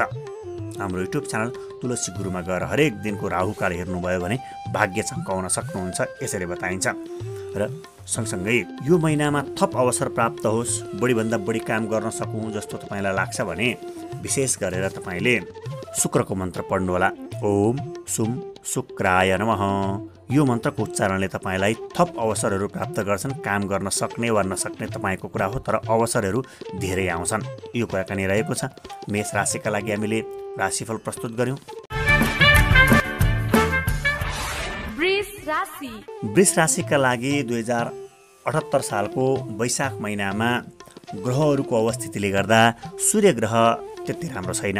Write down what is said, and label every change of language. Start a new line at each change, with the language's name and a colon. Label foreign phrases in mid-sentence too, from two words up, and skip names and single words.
Nepali: हाम्रो
English: YouTube channel
Nepali: तुलसी गुरुमा गएर हरेक दिनको राहुकाल हेर्नुभयो भने भाग्य चम्काउन सक्नुहुन्छ, यसरी बताइन्छ। र सँगसँगै यो महिनामा थप अवसर प्राप्त होस्, बढीभन्दा बढी काम गर्न सकौँ जस्तो तपाईँलाई लाग्छ भने विशेष गरेर तपाईँले शुक्रको मन्त्र पढ्नुहोला।
Sanskrit: ओम सुम शुक्राय नमः।
Nepali: यो मन्त्रको उच्चारणले तपाईँलाई थप अवसरहरू प्राप्त गर्छन्। काम गर्न सक्ने वा नसक्ने तपाईँको कुरा हो, तर अवसरहरू धेरै आउँछन्, यो कुराकानी रहेको छ। मेष राशिका लागि हामीले राशिफल प्रस्तुत गर्यौँ। वृष राशिका लागि 2078 सालको वैशाख महिनामा ग्रहहरूको अवस्थितिले गर्दा सूर्य ग्रह त्यति राम्रो छैन।